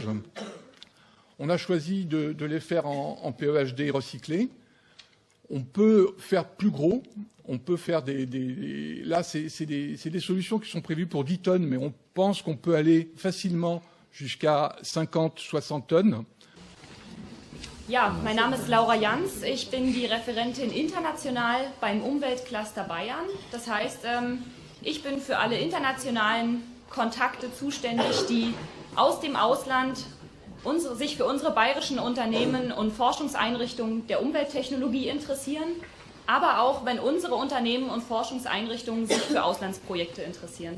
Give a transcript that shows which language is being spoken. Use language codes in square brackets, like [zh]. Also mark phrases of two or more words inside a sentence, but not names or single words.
[fr] On a choisi de les faire en PEHD recyclé. On peut faire plus gros. On peut faire là, c'est des solutions qui sont prévues pour 10 tonnes, mais on pense qu'on peut aller facilement jusqu'à 50, 60 tonnes. [de] Ja, mein Name ist Laura Jans. Ich bin die Referentin international beim Umweltcluster Bayern. Das heißt, ich bin für alle internationalen Kontakte zuständig, die aus dem Ausland sich für unsere bayerischen Unternehmen und Forschungseinrichtungen der Umwelttechnologie interessieren, aber auch, wenn unsere Unternehmen und Forschungseinrichtungen sich für Auslandsprojekte interessieren.